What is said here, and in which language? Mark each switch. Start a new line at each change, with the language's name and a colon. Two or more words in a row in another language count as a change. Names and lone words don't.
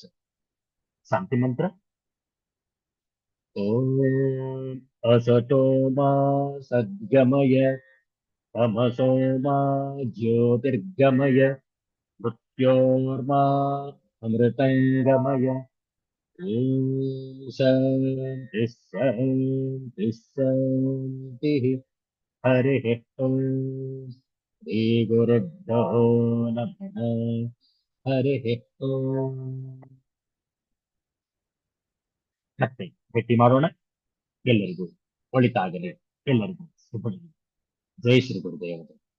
Kannada: ಶಾಂತಿ ಮಂತ್ರ.
Sanskrit: ಓಂ ಅಸತೋ ಮಾ ಸದ್ಗಮಯ ತಮಸೋ ಮಾ ಜ್ಯೋತಿರ್ಗಮಯ ಮೃತ್ಯೋರ್ಮಾ ಅಮೃತಂಗಮಯ. ಓಂ ಶಾಂತಿ ಶಾಂತಿ ಶಾಂತಿ. ಹರಿ ಓಂ. ಶ್ರೀ ಗುರುಭ್ಯೋ ನಮಃ. ಹರಿ ಓಂ.
Kannada: ಮತ್ತೆ ಭೇಟಿ ಮಾಡೋಣ. ಎಲ್ಲರಿಗೂ ಒಳಿತಾಗಲಿ, ಎಲ್ಲರಿಗೂ ಶುಭ. ಜೈ ಶ್ರೀ ಗುರುದೇವ.